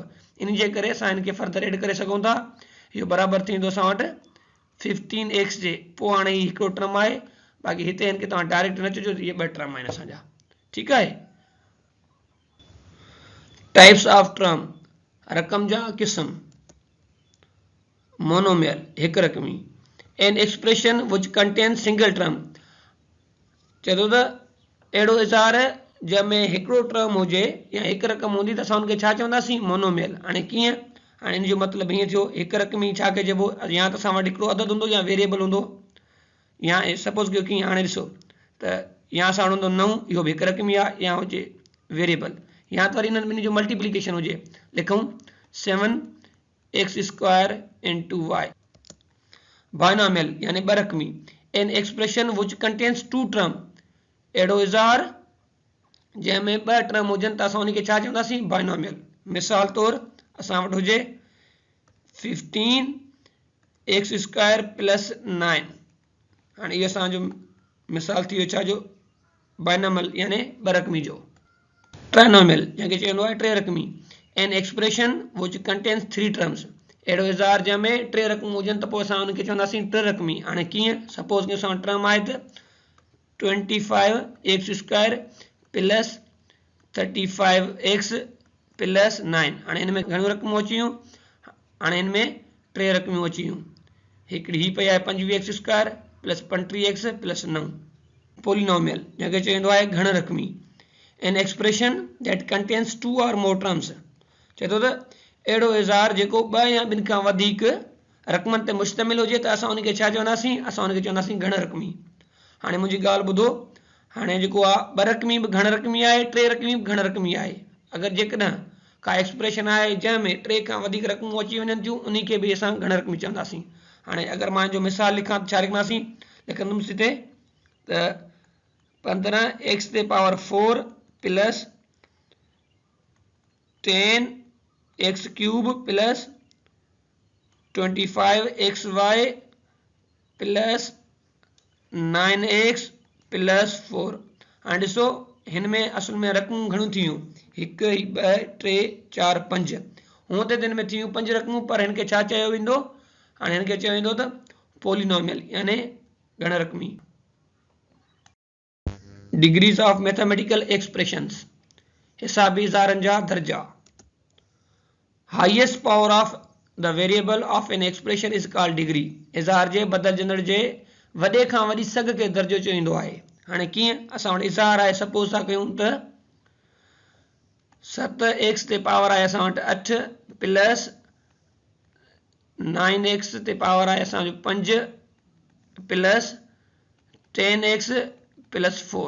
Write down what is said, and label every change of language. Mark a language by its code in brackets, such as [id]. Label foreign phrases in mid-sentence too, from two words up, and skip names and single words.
[sd] इन जे करे असां हिन खे फर्दर एड करे सघूं था। इहो बराबरि थींदो असां वटि 15x जे पोइ हाणे हीउ हिकिड़ो ट्रम आहे, बाक़ी हिते हिन खे तव्हां डायरेक्ट न चइजो त इहे 2 ट्रम आहिनि असांजा, ठीकु आहे। [en] types of term, [sd] रक़म जा क़िस्म। मोनोमियल हिकु रक़मी, [en] an expression which contain single term, [sd] चए थो त अहिड़ो इज़हार जंहिंमें हिकिड़ो ट्रम हुजे या हिकु रक़म हूंदी त असां हुनखे छा चवंदासीं, मोनोमियल। हाणे कीअं, हाणे इन जो मतिलबु हीअं थियो हिकु रक़मी छा कहिजो, या त असां वटि हिकिड़ो अदद हूंदो या वेरिएबल हूंदो, या सपोज कयो कीअं, हाणे ॾिसो त या असां वटि हूंदो 9, इहो बि हिकु रक़मी आहे, या हुजे वेरिएबल, या त वरी हिननि ॿिन्ही जो मल्टीप्लिकेशन हुजे, लिखूं 7x² into y। बाइनोमियल यानी 2 रक़मी, [en] an expression which contains 2 term, [sd] अहिड़ो इज़हार जंहिंमें 2 ट्रम हुजनि त असां उनखे छा चवंदासीं, बाइनोमियल। मिसाल तौरु असां वटि हुजे 15x² प्लस 9, हाणे इहो असांजो मिसाल थी वियो छाजो, बाइनोमियल यानी 2 रक़मी जो। ट्राइनोमियल जंहिंखे चवंदो आहे 3 रक़मी, [en] an expression which contains 3 terms, [sd] अहिड़ो इज़हार जंहिंमें 3 रक़मूं हुजनि त पोइ असां उनखे चवंदासीं 3 रक़मी। हाणे कीअं, सपोज कि असां ट्रम आहे त 25x² प्लस 35x प्लस 9। हाणे हिन में घणियूं रक़मूं अची वियूं, हाणे हिन में 3 रक़मियूं अची वियूं, हिकिड़ी हीअ पई आहे 25x² प्लस 35x प्लस 9। पोलिनोमियल जंहिंखे चवंदो आहे घण रक़मी, [en] an expression that contains 2 or more terms, [sd] चए थो त अहिड़ो इज़हार जेको 2 या 2 खां वधीक रक़मनि ते मुश्तमिल हुजे त असां उनखे छा चवंदासीं, असां उनखे चवंदासीं घण रक़मी। हाणे मुंहिंजी ॻाल्हि ॿुधो, हाणे जेको आहे 2 रक़मी बि घण रक़मी आहे, 3 रक़मी बि घण रक़मी आहे। अगरि जेकॾहिं का एक्सप्रेशन आहे जंहिंमें 3 खां वधीक रक़मूं अची वञनि थियूं उन खे बि असां घण रक़मी चवंदासीं। हाणे अगरि मां जो मिसाल लिखां त छा लिखंदासीं, लिखंदुमि हिते त 15x⁴ प्लस 10x³ प्लस 25xy प्लस 9x प्लस 4। हाणे ॾिसो हिन में असल में रक़मूं घणियूं थी वियूं, 1 2 3 4 5, हूअं त हिन में थी वियूं 5 रक़मूं, पर हिन खे छा चयो वेंदो, हाणे हिन खे चयो वेंदो त पोलिनोमियल यानी घण रक़मी। [en] degrees of mathematical expressions, [sd] हिसाबी इज़हारनि जा दर्जा। [en] highest power of the variable of an expression is called degree, [sd] इज़हार जे बदिलजंदड़ जे वॾे खां वॾी सघ खे दर्जो चयो वेंदो आहे। हाणे कीअं, असां वटि इज़हार आहे, सपोज था कयूं त 7x ते पावर आहे असां वटि 8 प्लस 9x ते पावर आहे असांजो 5 प्लस 10x प्लस 4।